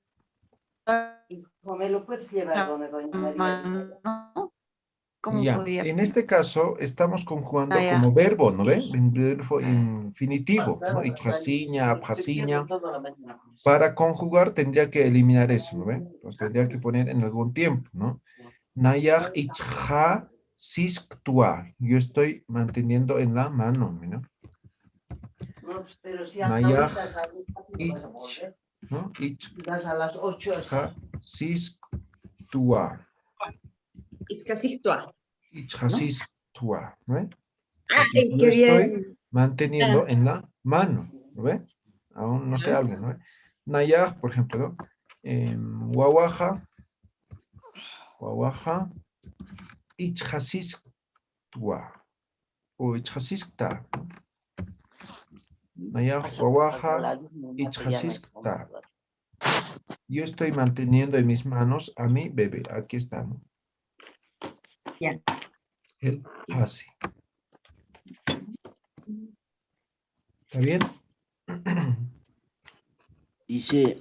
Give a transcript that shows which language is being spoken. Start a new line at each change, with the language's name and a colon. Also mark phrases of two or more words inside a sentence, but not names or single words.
Spanish: ¿Me lo puedes llevar donde doña María? mano. ¿Cómo Ya, podría en poner? este caso estamos conjugando Ya. como verbo, ¿no ven? En verbo infinitivo, ¿no?
Aymara: Ichjasiña, abjasiña.
Spanish: Para conjugar tendría que eliminar eso, ¿no ven? Pues tendría que poner en algún tiempo, ¿no?
Aymara: Nayaj ichja sisktua.
Spanish: Yo estoy manteniendo en la mano, ¿no? No, pero si
Aymara: Nayaj
Spanish: ahorita sales, ¿cuándo vas a volver? ¿no? Vas a las 8.
Aymara: Ichja sisktua.
Spanish: Es casi actual.
Aymara: Ichja sisktua,
Spanish: ¿no ven? Ah, Entonces yo qué estoy bien. manteniendo en la mano, ¿no ve? Aún no se habla, ¿no ve? Nayaj, por ejemplo, ¿no?
Aymara: Wawaja, ichjasisktua, o ichjasiskta, ¿no? Nayaj, wawaja, ichjasiskta.
Spanish: Yo estoy manteniendo en mis manos a mi bebé. Aquí está, ¿no? Ya. El hasi. ¿Está bien? Dice,